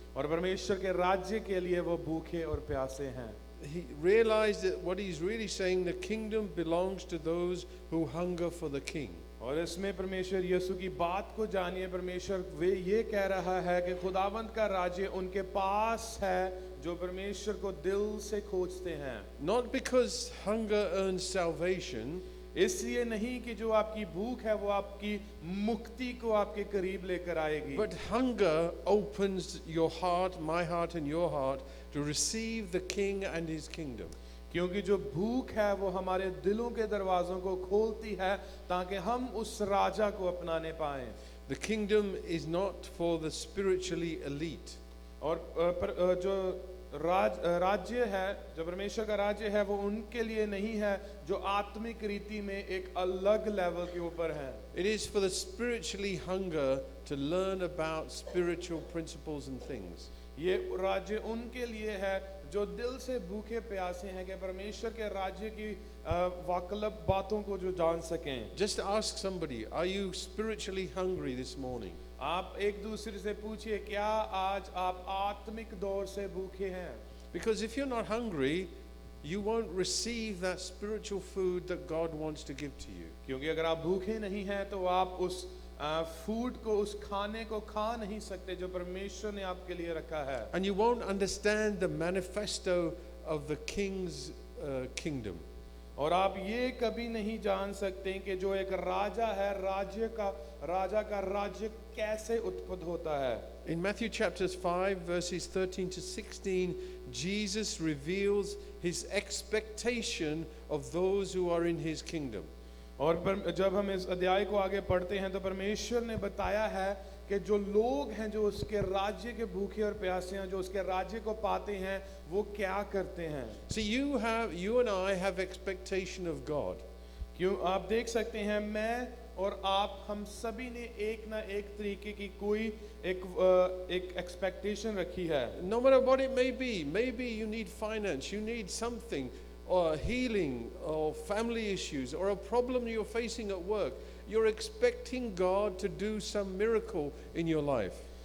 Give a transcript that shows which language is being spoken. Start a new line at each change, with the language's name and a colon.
Hindi: और परमेश्वर के राज्य के लिए वो भूखे और प्यासे हैं।
English: He realized that what he's really saying, the kingdom belongs to those who hunger for the king.
Hindi: और इसमें परमेश्वर यीशु की बात को जानिए, परमेश्वर वे ये कह रहा है कि खुदावंत का राज्य उनके पास है जो परमेश्वर को दिल से खोजते हैं।
English: Not because hunger earns salvation,
Hindi: इसलिए नहीं कि जो आपकी भूख है वो आपकी मुक्ति को आपके करीब लेकर आएगी,
English: but hunger opens your heart, my heart and your heart to receive the king and his kingdom.
Hindi: क्योंकि जो भूख है वो हमारे दिलों के दरवाजों को खोलती है ताकि हम उस राजा को अपनाने पाएं।
English: The kingdom is not for the spiritually elite.
Hindi: और जो राज्य है, जो परमेश्वर का राज्य है वो उनके लिए नहीं है जो आत्मिक रीति में एक अलग लेवल के ऊपर है।
English: It is for the spiritually hunger to learn about spiritual principles and things.
Hindi: ये राज्य उनके लिए है जो दिल से भूखे प्यासे हैं कि परमेश्वर के राज्य की वाकलब बातों को जो जान सकें।
English: Just ask somebody, are you spiritually hungry this morning?
Hindi: आप एक दूसरे से पूछिए क्या आज आप आत्मिक दौर से भूखे हैं?
English: Because if you're not hungry, you won't receive that spiritual food that God wants to give to you.
Hindi: क्योंकि अगर आप भूखे नहीं हैं तो आप उस फूड को, उस खाने को खा नहीं सकते जो परमेश्वर ने आपके लिए रखा है।
English: And you won't understand the manifesto of the king's kingdom.
Hindi: और आप ये कभी नहीं जान सकते कि जो एक राजा है, राजा का राज्य कैसे उत्पन्न होता है।
English: In Matthew chapters 5 verses 13 to 16, Jesus reveals his expectation of those who are in his kingdom.
Hindi: और जब हम इस अध्याय को आगे पढ़ते हैं तो परमेश्वर ने बताया है कि जो लोग हैं, जो उसके राज्य के भूखे और प्यासे हैं, जो उसके राज्य को पाते हैं, वो क्या करते हैं।
English: See, you and I have expectation of God.
Hindi: क्यों आप देख सकते हैं, मैं और आप, हम सभी ने एक ना एक तरीके की कोई एक एक्सपेक्टेशन रखी है।
English: No matter what it may be, maybe you need finance, you need something, or healing, or family issues, or a problem you're facing at work. You're expecting God to do some miracle in your life.